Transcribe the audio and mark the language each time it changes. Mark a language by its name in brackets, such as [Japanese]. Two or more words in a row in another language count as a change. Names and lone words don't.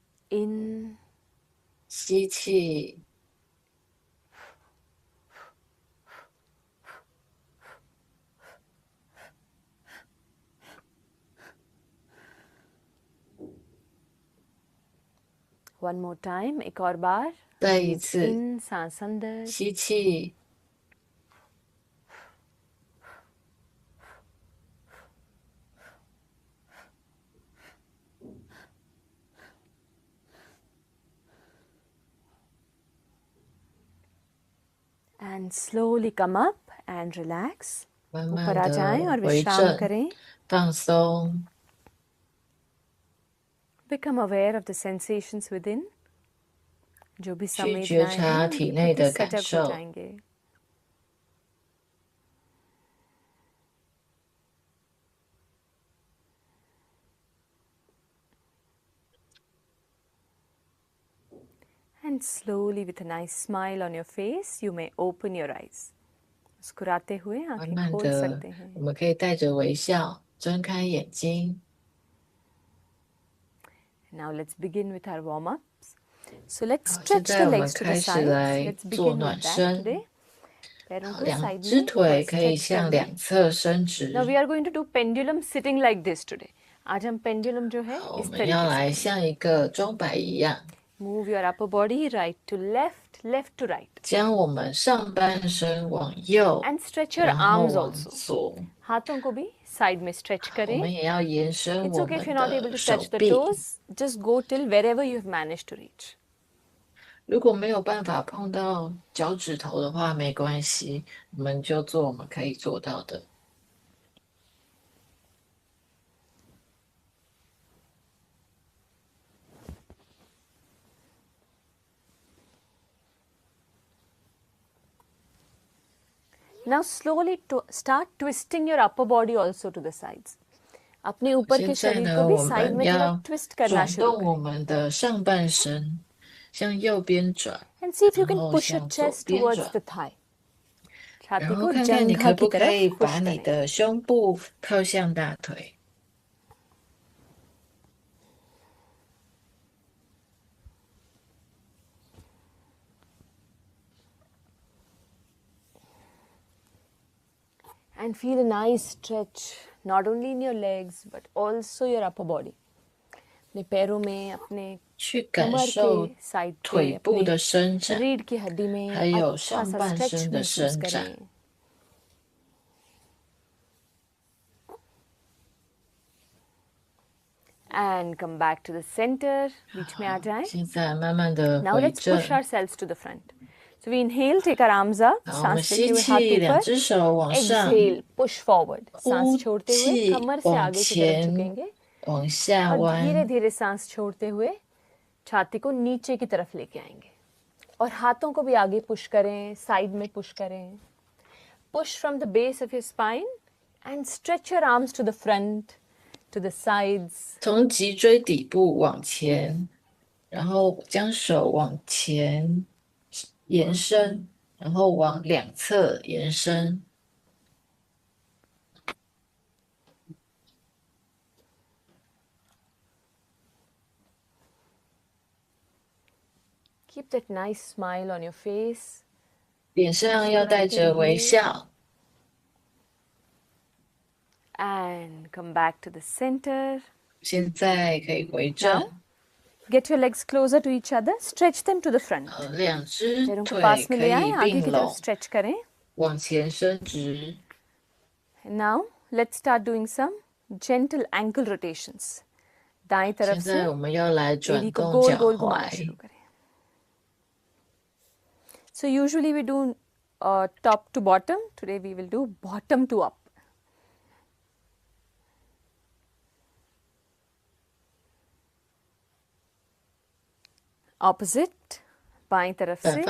[English] In. [Chinese] 吸气， [English] One more time, [Hindi] एक और बार. [Chinese] 再一 [English] Breathe [Chinese] 次 [English] in, [Hindi] सांस अंदर. [Chinese] 吸气， [English] And slowly come up and relax. [Chinese] 慢 [Hindi] ऊपर [Chinese] 慢 [Hindi] आ जाएं [Chinese] 的 [Hindi] और [Chinese] 回 [Hindi] विश्राम [Chinese] 正， [Hindi] करें. [Chinese] 放松， [English] Become aware of the sensations within. [Hindi] जो भी [Chinese] 去觉 [Hindi] संवेदनाएं [Chinese] 察 [Hindi] हैं [Chinese] 体 [Hindi] उनके [Chinese] 内 [Hindi] प्रति [Chinese] 的感 [Hindi] सजग हो [Chinese] 受， [Hindi] जाएंगे. [English] And slowly, with a nice smile on your face, you may open your eyes. [Hindi] मुस्कुराते हुए [Chinese] 慢 [Hindi] आंखें [Chinese] 慢 [Hindi] खोल [Chinese] 的 [Hindi] सकते हैं. [Chinese] 我们可以带着微笑睁开眼睛。 [English] Now let's begin with our warm-ups. So let's [Chinese] 好，现 [English] stretch [Chinese] 在 [English] the [Chinese] 我们 [English] legs to the [Chinese] 开始 [English] sides. [Chinese] 来 [English] Let's [Chinese] 做 [English] begin [Chinese] 暖 [English] with that [Chinese] 身。 [English] today. [Hindi] पैरों [Chinese] 好， [Hindi] को [Chinese] 两 [Hindi] साइड [Chinese] 只 [Hindi] में [Chinese] 腿可以 [Hindi] stretch [Chinese] 向 [Hindi] कर [Chinese] 两 [Hindi] लें. [Chinese] 侧伸 [English] Now [Chinese] 直。 [English] we are going to do pendulum sitting like this today. [Hindi] आज हम pendulum जो है [Chinese] 好，我 [Hindi] इस [Chinese] 们要 [Hindi] तरीके [Chinese] 来 [Hindi] से [Chinese] 像一个钟摆一样， [English] move your upper body right to left, left to right, [Chinese] 将我们上半身往右， [English] and stretch your [Chinese] 然后 [English] arms [Chinese] 往 [English] also. [Chinese] 左。 [Hindi] हाथों को भी साइड में stretch [Chinese] 我 [Hindi] करें. [Chinese] 们也要延伸 [English] It's [Chinese] 我 [English] okay if [Chinese] 们 [English] you're not able [Chinese] 的 [English] to [Chinese] 手 [English] touch the [Chinese] 臂。 [English] toes. Just go till wherever you have managed to reach. [Chinese] 如果没有办法碰到脚趾头的话，没关系，我们就做我们可以做到的。 [English] Now slowly start twisting your upper body also to the sides. [Hindi] अपने ऊपर [Chinese] 现 [Hindi] के [Chinese] 在 [Hindi] शरीर [Chinese] 呢， [Hindi] को भी [Chinese] 我 [Hindi] साइड [Chinese] 们 [Hindi] में थोड़ा [Chinese] 要 [Hindi] twist करना [Chinese] 转 [Hindi] शुरू [Chinese] 动我 [Hindi] करें. [Chinese] 们的上半身，向右边转， [English] And see if you [Chinese] 然 [English] can [Chinese] 后 [English] push your [Chinese] 向左 [English] chest [Chinese] 边 [English] towards [Chinese] 转， [English] the thigh. [Chinese] 然 [Hindi] छाती [Chinese] 后 [Hindi] को [Chinese] 看看你 [Hindi] जंघा [Chinese] 可 [Hindi] की [Chinese] 不可 [Hindi] तरफ [Chinese] 以把 [Hindi] push [Chinese] 你 [Hindi] करें. [Chinese] 的胸部靠向大腿。 [English] And feel a nice stretch, not only in your legs but also your upper body. [Hindi] अपने पैरों में, अपने [Chinese] 去感 [Hindi] कमर [Chinese] 受 [Hindi] के साइड [Chinese] 腿 [Hindi] पे, [Chinese] 部 [Hindi] अपने [Chinese] 的伸展， [Hindi] रीढ़ की हड्डी में [Chinese] 还有 [Hindi] अच्छा [Chinese] 上 [Hindi] सा [Chinese] 半 [Hindi] स्ट्रेच [Chinese] 身的 [Hindi] महसूस [Chinese] 伸展。 [Hindi] करें. [English] And come back to the center. [Hindi] बीच में आ जाएं. [Chinese] 现在慢慢的 [English] Now [Chinese] 回 [English] let's push [Chinese] 正。 [English] ourselves to the front. So we inhale, take our arms up, [Chinese] 好，我们 [Hindi] सांस लेते [Chinese] 吸 [Hindi] हुए हाथ [Chinese] 气，两 [Hindi] ऊपर. [Chinese] 只手往上， [English] Exhale, push forward. [Hindi] सांस [Chinese] 呼 [Hindi] छोड़ते हुए [Chinese] 气 [Hindi] कमर से [Chinese] 往 [Hindi] आगे की तरफ [Chinese] 前， [Hindi] झुकेंगे [Chinese] 往下 [Hindi] और धीरे [Chinese] 弯。 [Hindi] धीरे सांस छोड़ते हुए छाती को नीचे की तरफ लेके आएंगे और हाथों को भी आगे पुश करें, साइड में पुश करें. [English] Push from the base of your spine and stretch your arms to the front, to the sides. [Chinese] 从脊椎底部往前，然后将手往前延伸，然后往两侧延伸。 [English] Keep that nice smile on your face. [Chinese] 脸上要带着微笑。 [English] And come back to the center. [Chinese] 现在可以回正， [English] Get your legs closer to each other. Stretch them to the front. [Chinese] 两只 [Hindi] पैरों को [Chinese] 腿 [Hindi] पास में [Chinese] 可 [Hindi] ले [Chinese] 以 [Hindi] आएं, आगे [Chinese] 并 [Hindi] की तरफ [Chinese] 拢， [Hindi] stretch करें. [Chinese] 往前伸直。 [English] And now let's start doing some gentle ankle rotations. [Hindi] दाएं [Chinese] 现 [Hindi] तरफ से [Chinese] 在我们要来 [Hindi] एड़ी [Chinese] 转 [Hindi] को [Chinese] 动 [Hindi] गोल [Chinese] 脚 [Hindi] गोल घुमाना [Chinese] 踝。 [Hindi] शुरू करें. [English] So usually we do top to bottom. Today we will do bottom to up. Opposite, [Hindi] बाएं तरफ [Chinese] 反 [Hindi] से.